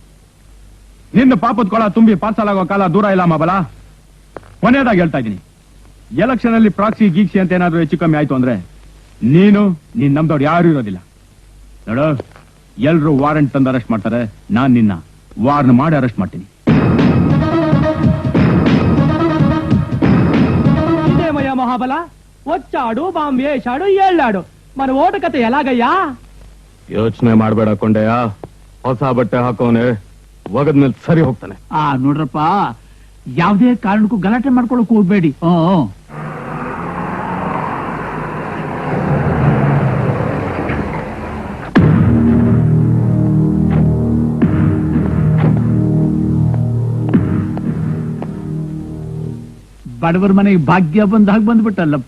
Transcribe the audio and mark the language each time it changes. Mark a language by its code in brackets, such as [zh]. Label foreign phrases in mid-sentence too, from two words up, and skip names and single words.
[kn] ನಿನ್ನ ಪಾಪದ ಕೊಳ ತುಂಬಿ ಪಾರ್ಸಲ್ ಕಾಲ ದೂರ ಇಲ್ಲ ಮಬಲ. ಕೊನೆಯದಾಗಿ ಹೇಳ್ತಾ ಇದ್ದೀನಿ, ಎಲೆಕ್ಷನ್ ಅಲ್ಲಿ ಪ್ರಾಕ್ಸಿ ಗೀಕ್ಸಿ ಅಂತ ಏನಾದ್ರೂ ಹೆಚ್ಚು ಕಮ್ಮಿ ಆಯ್ತು ಅಂದ್ರೆ ನೀನು ನೀನ್ ನಮ್ದವ್ರು ಯಾರು ಇರೋದಿಲ್ಲ. ನೋಡು, ಎಲ್ರು ವಾರಂಟ್ ತಂದು ಅರೆಸ್ಟ್ ಮಾಡ್ತಾರೆ, ನಾನ್ ನಿನ್ನ ವಾರ್ನ್ ಮಾಡಿ ಅರೆಸ್ಟ್ ಮಾಡ್ತೀನಿ. [te] ఇదేమయ్యా మహాబల, వచ్చాడు బాంబు వేశాడు ఏళ్ళాడు, మన ఓటు కథ ఎలాగయ్యా? [kn] ಯೋಚನೆ ಮಾಡ್ಬೇಡ ಕೊಂಡೆಯ, ಹೊಸ ಬಟ್ಟೆ ಹಾಕೋನೆ ಒಗದ್ಮೇಲೆ ಸರಿ ಹೋಗ್ತಾನೆ. ನೋಡ್ರಪ್ಪ, ಯಾವ್ದೇ ಕಾರಣಕ್ಕೂ ಗಲಾಟೆ ಮಾಡ್ಕೊಳಕ್ ಹೋಗ್ಬೇಡಿ. ಬಡವರ ಮನೆಗೆ ಭಾಗ್ಯ ಬಂದಾಗ ಬಂದ್ಬಿಟ್ಟಲ್ಲಪ್ಪ.